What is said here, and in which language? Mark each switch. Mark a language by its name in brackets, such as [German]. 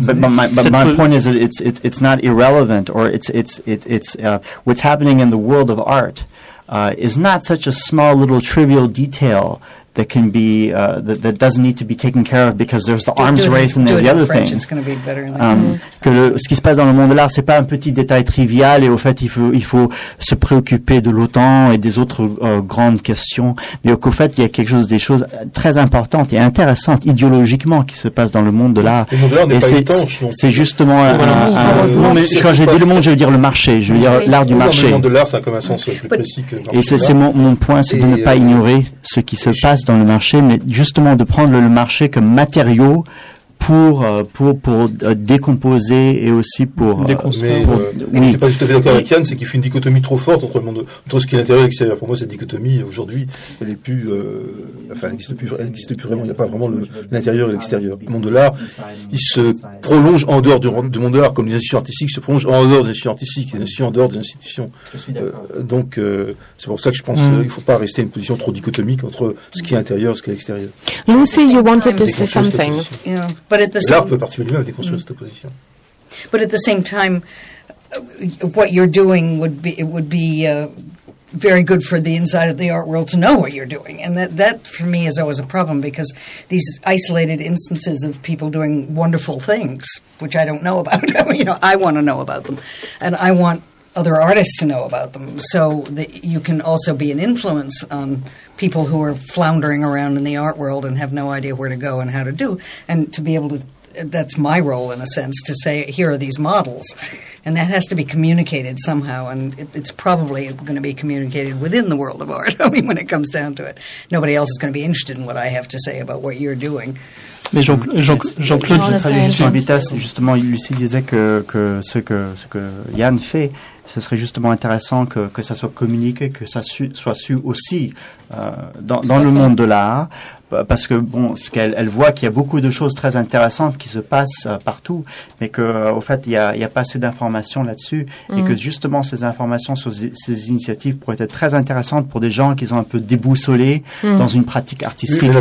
[English] But my point is that it's not irrelevant, or it's what's happening in the world of art is not such a small little trivial detail that can be that doesn't need to be taken care of because there's the arms race and the other things. It's going to be better. [French] Que ce qui se passe dans le monde de l'art, c'est pas un petit détail trivial, et au fait, il faut se préoccuper de l'OTAN et des autres grandes questions, mais qu'au fait, il y a quelque chose, des choses très importantes et intéressantes idéologiquement qui se passent dans le monde de l'art. Le monde de l'art n'est pas étanche. C'est justement quand j'ai dit le monde, je veux dire le marché, je veux dire l'art du marché. Le monde de l'art, ça a comme un sens plus précis que le marché. Et c'est mon point, c'est de ne pas ignorer ce qui se passe dans le marché, mais justement de prendre le marché comme matériau pour décomposer et aussi pour Mais je suis pas tout à fait d'accord avec Yann, c'est qu'il fait une dichotomie trop forte entre le monde, entre ce qui est l'intérieur et l'extérieur. Pour moi, cette dichotomie aujourd'hui, elle est plus elle n'existe plus vraiment. Il n'y a pas vraiment l'intérieur et l'extérieur. Le monde de l'art, il se prolonge en dehors du monde de l'art, comme les institutions artistiques se prolongent en dehors des institutions artistiques, et ainsi en dehors des institutions. C'est pour ça que je pense qu'il ne faut pas rester une position trop dichotomique entre ce qui est intérieur et ce qui est extérieur. [English] Lucy, you wanted to say something. But at the same time, what you're doing would be very good for the inside of the art world to know what you're doing, and that for me is always a problem, because these isolated instances of people doing wonderful things, which I don't know about, you know, I want to know about them, and I want other artists to know about them, so that you can also be an influence on people who are floundering around in the art world and have no idea where to go and how to do, and to be able to, that's my role in a sense, to say, here are these models. And that has to be communicated somehow, and it's probably going to be communicated within the world of art. I mean, when it comes down to it, nobody else is going to be interested in what I have to say about what you're doing. [French] Mais Jean-Claude, je traduis juste en vitesse. Justement, Lucie disait que ce que Yann fait, ce serait justement intéressant que ça soit communiqué, que ça soit su aussi dans le monde de l'art. Parce que bon, ce qu'elle voit, qu'il y a beaucoup de choses très intéressantes qui se passent partout, mais que au fait, il y a pas assez d'informations là-dessus, et que justement ces informations sur ces initiatives pourraient être très intéressantes pour des gens qui sont un peu déboussolés dans une pratique artistique.